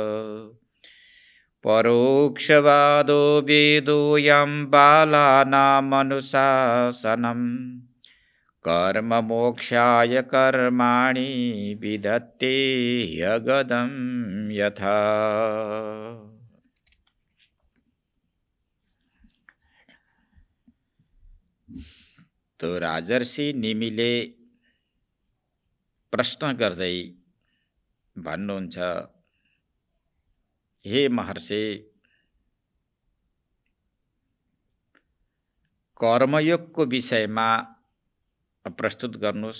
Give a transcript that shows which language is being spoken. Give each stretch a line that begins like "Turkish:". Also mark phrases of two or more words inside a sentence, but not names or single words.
Sanskrit: परोक्षवादो वेदोऽयं बालानामनुशासनम् कर्म मोक्षाय कर्माणि विधत्ते ह्यगदं यथा।
Nepali: तो राजर्षि निमिले प्रश्न गर्दै भन्नुहुन्छ, हे महर्षि, कर्मयोगको विषयमा प्रस्तुत गर्नुस्।